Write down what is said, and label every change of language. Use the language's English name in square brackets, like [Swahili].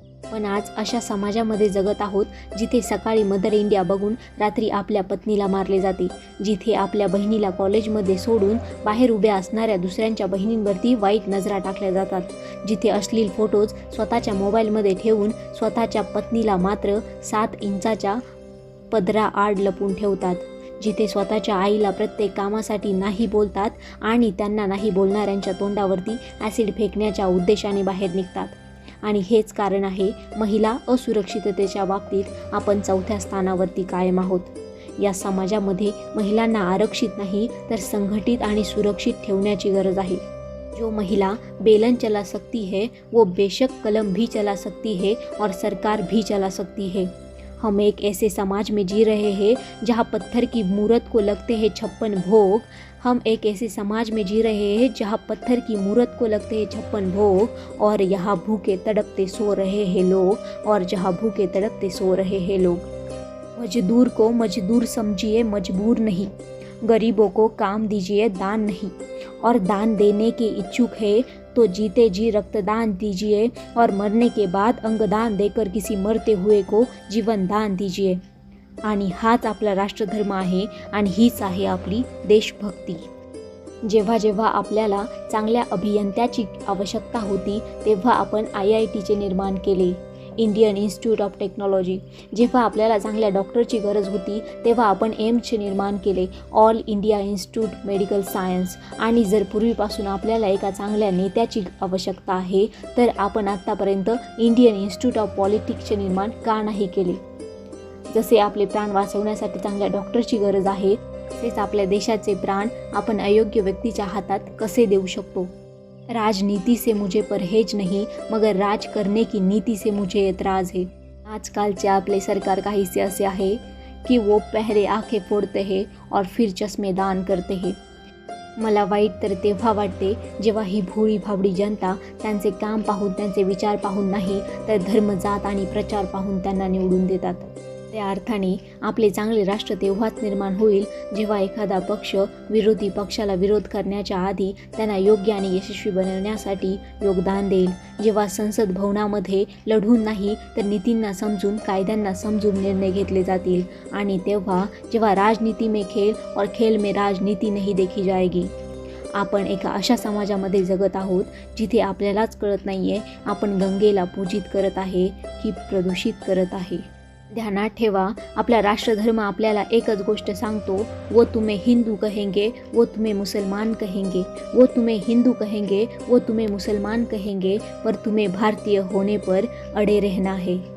[Marathi] पण आज अशा समाजामध्ये जगत आहोत जिथे सकाळी मदर इंडिया बघून रात्री आपल्या पत्नीला मारले जाते, जिथे आपल्या बहिणीला कॉलेजमध्ये सोडून बाहेर उभ्या असणाऱ्या दुसऱ्यांच्या बहिणींवरती वाईट नजरा टाकल्या जातात, जिथे अश्लील फोटोज स्वतःच्या मोबाईलमध्ये ठेवून स्वतःच्या पत्नीला मात्र 7 इंचाच्या पदराआड लपून ठेवतात, जिथे स्वतःच्या आईला प्रत्येक कामासाठी नाही बोलतात आणि त्यांना नाही बोलणाऱ्यांच्या तोंडावरती ॲसिड फेकण्याच्या उद्देशाने बाहेर निघतात. आणि हेच कारण आहे महिला असुरक्षिततेच्या बाबतीत आपण 4थ्या स्थानावरती कायम आहोत. या समाजामध्ये महिलांना आरक्षित नाही तर संघटित आणि सुरक्षित ठेवण्याची गरज आहे. [Hindi] जो महिला बेलन चला सकती है वो बेशक कलम भी चला सकती है और सरकार भी चला सकती है. हम एक ऐसे समाज में जी रहे हैं जहाँ पत्थर की मूरत को लगते हैं 56 भोग. हम एक ऐसे समाज में जी रहे हैं जहाँ पत्थर की मूरत को लगते हैं 56 भोग, और यहाँ भूखे तड़पते सो रहे हैं लोग, और जहाँ भूखे तड़पते सो रहे हैं लोग. मजदूर को मजदूर समझिए, मजबूर नहीं. गरीबों को काम दीजिए, दान नहीं. और दान देने के इच्छुक है तो जीते जी रक्तदान दीजिए और मरने के बाद अंगदान देकर किसी मरते हुए को जीवन दान दीजिए. [Marathi] आणि हाच आपला राष्ट्रधर्म आहे आणि हीच आहे आपली देशभक्ती. जेव्हा जेव्हा आपल्याला चांगल्या अभियंत्याची आवश्यकता होती तेव्हा आपण IITचे निर्माण केले, इंडियन इन्स्टिट्यूट ऑफ टेक्नॉलॉजी. जेव्हा आपल्याला चांगल्या डॉक्टरची गरज होती तेव्हा आपण एम्सचे निर्माण केले, all India institute medical science. आणि जर पूर्वीपासून आपल्याला एका चांगल्या नेत्याची आवश्यकता आहे तर आपण आत्तापर्यंत इंडियन इन्स्टिट्यूट ऑफ पॉलिटिक्सचे निर्माण का नाही केले. जसे आपले प्राण वाचवण्यासाठी चांगल्या डॉक्टरची गरज आहे तसेच आपल्या देशाचे प्राण आपण अयोग्य व्यक्तीच्या हातात कसे देऊ शकतो. [Hindi] राजनीति से मुझे परहेज नहीं मगर राज करने की नीति से मुझे एतराज़ है. [Marathi] आजकालचे आपले सरकार काहीसे असे आहे की [Hindi] वो पहले आंखें फोड़ते हैं और फिर चष्मे दान करते हैं. [Marathi] मला वाईट तर तेव्हा वाटते जेव्हा ही भोळी भाबडी जनता त्यांचे काम पाहून, त्यांचे विचार पाहून नाही तर धर्म, जात आणि प्रचार पाहून त्यांना निवडून देतात. त्या अर्थाने आपले चांगले राष्ट्र तेव्हाच निर्माण होईल जेव्हा एखादा पक्ष विरोधी पक्षाला विरोध करण्याच्या आधी त्यांना योग्य आणि यशस्वी बनवण्यासाठी योगदान देईल. जेव्हा संसद भवनामध्ये लढून नाही तर नीतींना समजून, कायद्यांना समजून निर्णय घेतले जातील. आणि तेव्हा जेव्हा [Hindi] राजनीति में खेल और खेल में राजनीति नहीं देखी जाएगी. [Marathi] आपण एका अशा समाजामध्ये जगत आहोत जिथे आपल्यालाच कळत नाही आहे आपण गंगेला पूजित करत आहे की प्रदूषित करत आहे. ध्यानात ठेवा, आपला राष्ट्रधर्म आपल्याला एकच गोष्ट सांगतो, [Hindi] वो तुम्हें हिंदू कहेंगे, वो तुम्हें मुसलमान कहेंगे, वो तुम्हें हिंदू कहेंगे, वो तुम्हें मुसलमान कहेंगे, पर तुम्हें भारतीय होने पर अडे रहना है.